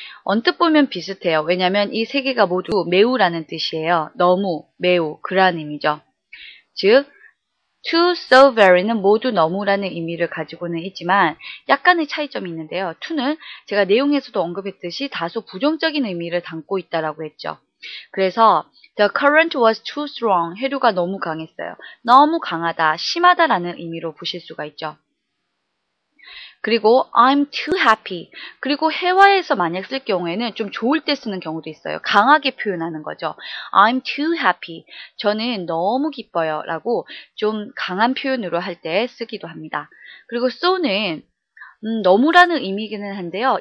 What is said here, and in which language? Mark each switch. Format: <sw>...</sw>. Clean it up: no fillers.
<ko>언뜻 보면 비슷해요. 왜냐하면 이 세 개가 모두 매우라는 뜻이에요. 너무, 매우, 그러한 의미죠. 즉, to, so, very는 모두 너무라는 의미를 가지고는 있지만 약간의 차이점이 있는데요. to는 제가 내용에서도 언급했듯이 다소 부정적인 의미를 담고 있다라고 했죠. 그래서</ko> <en>the current was too strong,</en> <ko>해류가 너무 강했어요. 너무 강하다, 심하다라는 의미로 보실 수가 있죠. 그리고</ko> <en>I'm too happy.</en> <ko>그리고 회화에서 만약 쓸 경우에는 좀 좋을 때 쓰는 경우도 있어요. 강하게 표현하는 거죠.</ko> <en>I'm too happy.</en> <ko>저는 너무 기뻐요. 라고 좀 강한 표현으로 할 때 쓰기도 합니다. 그리고 so는 너무라는 의미이기는 한데요.</ko>